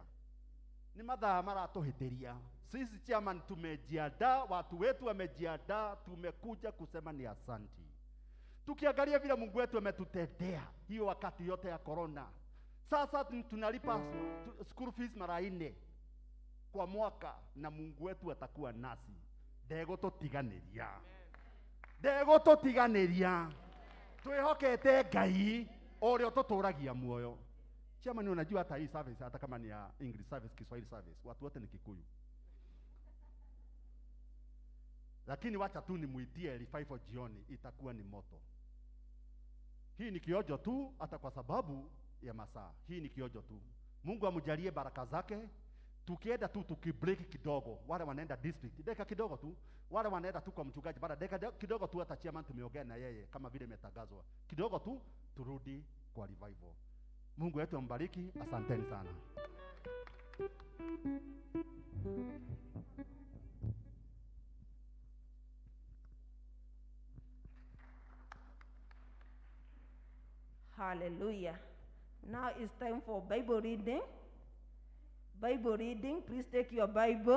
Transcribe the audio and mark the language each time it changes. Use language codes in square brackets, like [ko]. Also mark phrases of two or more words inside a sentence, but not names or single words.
[sw] Ni madhaa mara tuhitiria. Sisi chairman tumejiandaa, watu wetu wamejiandaa, tumekuja kusema ni asanti. Tukiangalia vile Mungu wetu ametutendea hiyo wakati yote ya corona. Sasa tunalipa school fees mara 4 kwa mwaka na Mungu wetu atakuwa nasi. [ki] Ndego totiganiria. Ndego totiganiria. Twihokete Ngai orio tuturagia muoyo. [sw] Chairman, unajua hata hii service hata kama ni ya [en] English service, [sw] Kiswahili service, watu wote ni Kikuyu. Lakini wacha tu nimuitie revival jioni, itakuwa ni moto. Hii ni kiojo tu, hata kwa sababu ya masaa. Hii ni kiojo tu. Mungu amjalie baraka zake. Tukienda tu tukibreak kidogo, wale wanaenda district, dakika kidogo tu, wale wanaenda tu kwa mchungaji, baada dakika kidogo tu hata chairman tumeongea na yeye kama vile imetangazwa. Kidogo tu turudi kwa revival. Mungu wetu ambariki, asanteni sana. [en] Hallelujah. Now it's time for Bible reading. Bible reading. Please take your Bible.